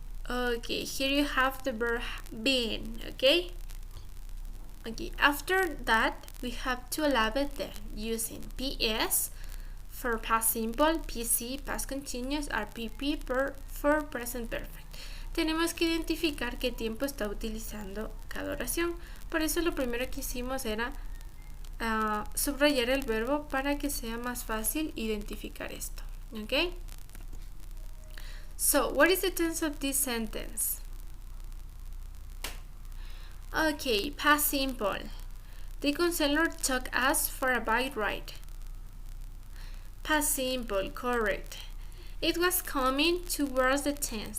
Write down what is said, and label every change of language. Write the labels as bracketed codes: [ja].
[en] Okay, here you have the verb been. Okay, after that we have to label them using PS for past simple, PC, past continuous, or PP for present perfect. [es] Tenemos que identificar qué tiempo está utilizando cada oración. Por eso lo primero que hicimos era subrayar el verbo para que sea más fácil identificar esto. [en] Okay, so what is the tense of this sentence? Okay, past simple. The counselor took us for a bike ride. Past simple, correct. It was coming towards the tense.